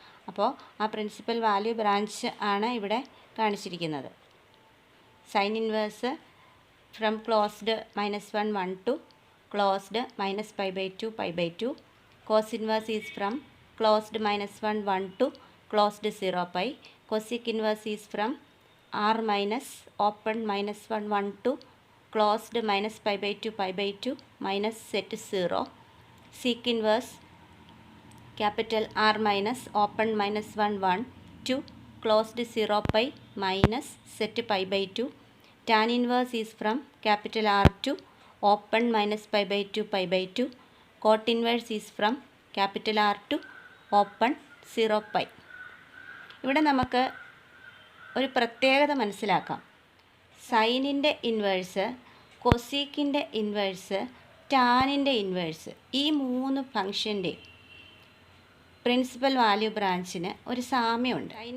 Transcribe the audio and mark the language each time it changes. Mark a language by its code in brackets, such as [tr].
[ml] അപ്പോൾ ആ principal value branch ആണ് ഇവിടെ കാണിച്ചിരിക്കുന്നത്. [en] Sine inverse from closed -1 1 to closed -π/2 π/2. Cos inverse is from closed -1 1 to closed 0π. cosec inverse is from r minus open -1 1 to closed -π/2 π/2 minus set 0. sec inverse capital R minus open -1 1 to closed 0π minus set π/2. tan inverse is from capital R to open -π/2 π/2. cot inverse is from capital R to open 0π. [ml] ഇവിടെ നമുക്ക് ഒരു പ്രത്യേകത മനസ്സിലാക്കാം. സൈനിൻ്റെ inverse, കൊസീക്കിൻ്റെ inverse, ടാനിൻ്റെ inverse, ഈ മൂന്ന് ഫംഗ്ഷൻ്റെയും principal value ബ്രാഞ്ചിന് ഒരു സാമ്യമുണ്ട്.